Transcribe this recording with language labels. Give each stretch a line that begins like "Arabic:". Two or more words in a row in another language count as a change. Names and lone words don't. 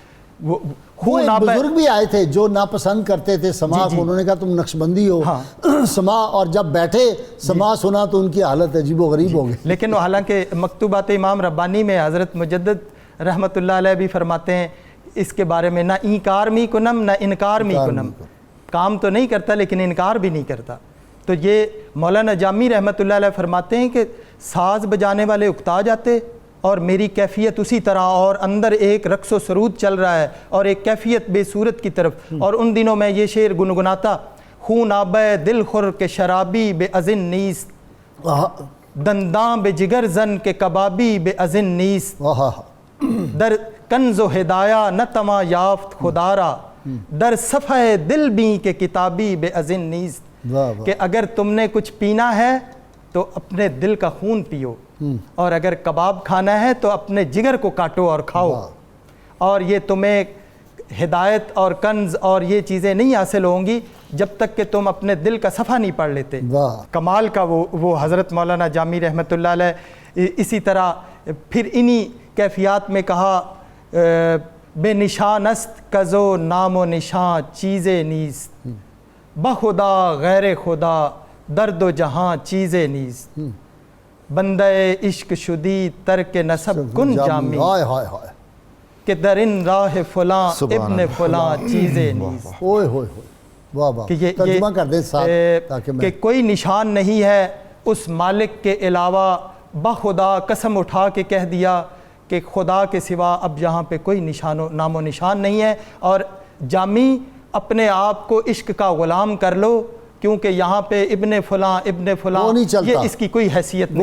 Urdu: وہ ایک بزرگ بھی آئے تھے جو ناپسند کرتے تھے سما کو، انہوں نے کہا تم نقش بندی ہو سما، اور جب بیٹھے سما سنا تو ان کی حالت عجیب و غریب ہو گئی۔ لیکن حالانکہ مکتوبات امام ربانی میں حضرت مجدد رحمۃ اللہ علیہ بھی فرماتے ہیں اس کے بارے میں،
Persian: نہ انکار می کنم نہ انکار می کنم،
Urdu: کام تو نہیں کرتا لیکن انکار بھی نہیں کرتا۔ تو یہ مولانا جامی رحمۃ اللہ علیہ فرماتے ہیں کہ ساز بجانے والے اکتا جاتے، اور میری کیفیت اسی طرح، اور اندر ایک رقص و سرود چل رہا ہے اور ایک کیفیت بے صورت کی طرف۔ اور ان دنوں میں یہ شعر گنگناتا،
Persian: خون آبے دل خور کے شرابی بے ازن نیست، دنداں بے جگر زن کے کبابی بے ازن نیست، در کنز و ہدایہ نہ تما یافت خدارا، در صفحہ دل بیں کے کتابی بے ازن نیست،
Urdu: کہ اگر تم نے کچھ پینا ہے تو اپنے دل کا خون پیو، اور اگر کباب کھانا ہے تو اپنے جگر کو کاٹو اور کھاؤ، اور یہ تمہیں ہدایت اور کنز اور یہ چیزیں نہیں حاصل ہوں گی جب تک کہ تم اپنے دل کا صفحہ نہیں پڑھ لیتے۔ کمال کا وہ حضرت مولانا جامی رحمۃ اللہ علیہ اسی طرح پھر انہی کیفیات میں کہا،
Persian: بے نشان است کزو نام و نشان چیزیں نیست، بخدا غیر خدا درد و جہاں چیزیں نیست، بندہ عشق شدی ترک نسب کن جامی، کہ در ان راہ فلاں ابن فلاں چیزیں نیست۔
Urdu: ترجمہ کر دیں کہ کوئی نشان نہیں ہے اس مالک کے علاوہ، بخدا قسم اٹھا کے کہہ دیا کہ خدا کے سوا اب یہاں پہ کوئی نام و نشان نہیں ہے، اور جامی اپنے آپ کو عشق کا غلام کر لو، کیونکہ یہاں پہ ابن فلاں یہ اس کی کوئی حیثیت نہیں ہے،